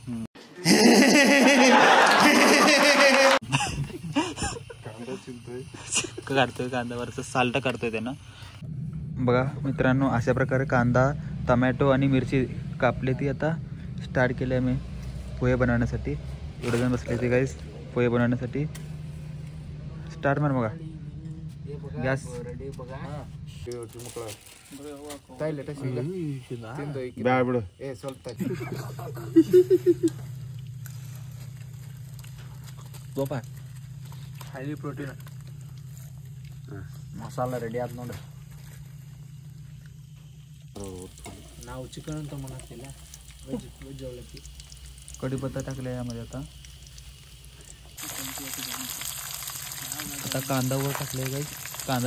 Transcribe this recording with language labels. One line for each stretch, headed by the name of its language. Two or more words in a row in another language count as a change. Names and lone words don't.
Marathi: काढतोय कांद्यावरचं साल्ट काढतोय त्यानं. बघा मित्रांनो अशा प्रकारे कांदा टमॅटो आणि मिरची कापली ती. आता स्टार्ट केलं आहे मी पोहे बनवण्यासाठी. एवढे जण बसले ते गाईस पोहे बनवण्यासाठी. स्टार्ट मार बघा गॅस.
English: highly protein.
Kannada: ಮಸಾಲ ರೆಡಿ ಆದ ನೋಡಿ. ನಾವು ಚಿಕನ್ ಅಂತ ಮಾಡತ್ತಿಲ್ಲ, ವೆಜ್ ಅವಲಕ್ಕಿ.
Marathi: कढीपत्ता टाकला यामध्ये. आता कांदा वर टाकले गाईस.